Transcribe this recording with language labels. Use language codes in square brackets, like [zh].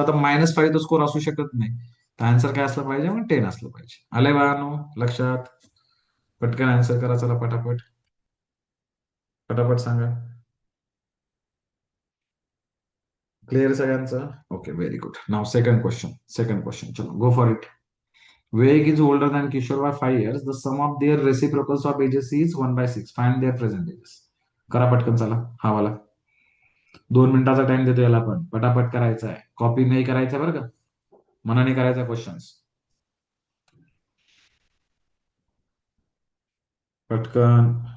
[mr] आता -5 तो स्कोर असू शकत नाही. तर आन्सर काय असलं पाहिजे मग 10 असलं पाहिजे. आलंय बाळांनो लक्षात. पटकन आन्सर करा. चला पटापट. पटापट सांगा. क्लिअर सगळ्यांचं. Okay very good. नाव सेकंड क्वेश्चन. चलो [en] Go for it. Vivek is older than Kishore by 5 years. The sum of their reciprocals of ages is 1/6. Find their present ages. [mr] करा पटकन चला हा वाला. 2 मिनिटाचा टाइम देतो याला पण पटापट करायचा आहे. कॉपी नाही करायचं बरं का. मनाने करायचा क्वेश्चन्स. पटकन.